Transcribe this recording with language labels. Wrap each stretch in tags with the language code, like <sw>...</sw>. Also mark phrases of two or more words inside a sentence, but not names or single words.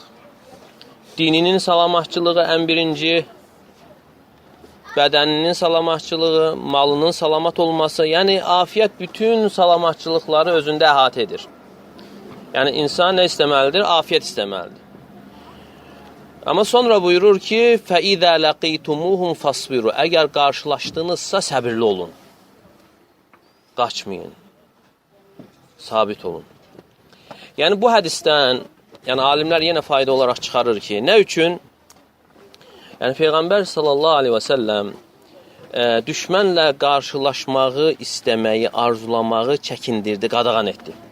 <az>Dininin salamatçılığı ən birinci, bədəninin salamatçılığı, malının salamat olması, yəni afiyyət bütün salamatçılıqları özündə əhatə edir. Yəni, insan nə istəməlidir? Afiyyət istəməlidir. Amma sonra buyurur ki,</az> <ar>فَإِذَا لَقِيتُمُوهُمْ فَصْبِرُوا.</ar> <az>Əgər qarşılaşdınızsa səbirli olun. Qaçmayın. Sabit olun. Yəni, bu hədisdən, yəni alimlər yenə fayda olaraq çıxarır ki, nə üçün? Yəni, Peyğəmbər</az> <ar>صلى الله عليه وسلم</ar> <az>düşmənlə qarşılaşmağı, istəməyi, arzulamağı çəkindirdi, qadağan etdi.</az>